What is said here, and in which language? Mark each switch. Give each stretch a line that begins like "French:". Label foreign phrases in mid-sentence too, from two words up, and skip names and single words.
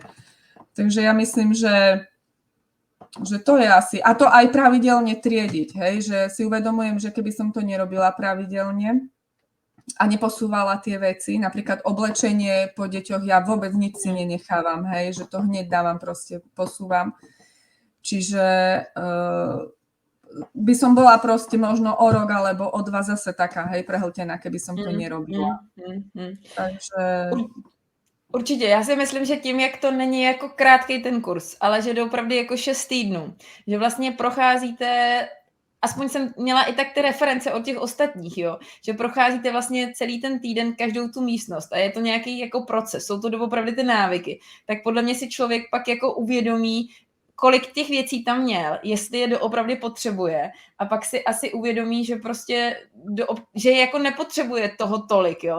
Slovak: Takže ja myslím, že to je asi, a to aj pravidelne triediť, hej, že si uvedomujem, že keby som to nerobila pravidelne a neposúvala tie veci, napríklad oblečenie po deťoch, ja vôbec nič si nenechávam, hej, že to hneď dávam, proste posúvam. Čiže by som bola proste možno o rok alebo o 2 zase taká, hej, prehltená, keby som to nerobila. Takže...
Czech: Určitě, já si myslím, že tím, jak to není jako krátký ten kurz, ale že opravdu jako 6 týdnů, že vlastně procházíte, aspoň jsem měla i tak ty reference od těch ostatních, jo, že procházíte vlastně celý ten týden každou tu místnost a je to nějaký jako proces, jsou to doopravdy ty návyky, tak podle mě si člověk pak jako uvědomí, kolik těch věcí tam měl, jestli je doopravdy potřebuje a pak si asi uvědomí, že prostě že jako nepotřebuje toho tolik, jo.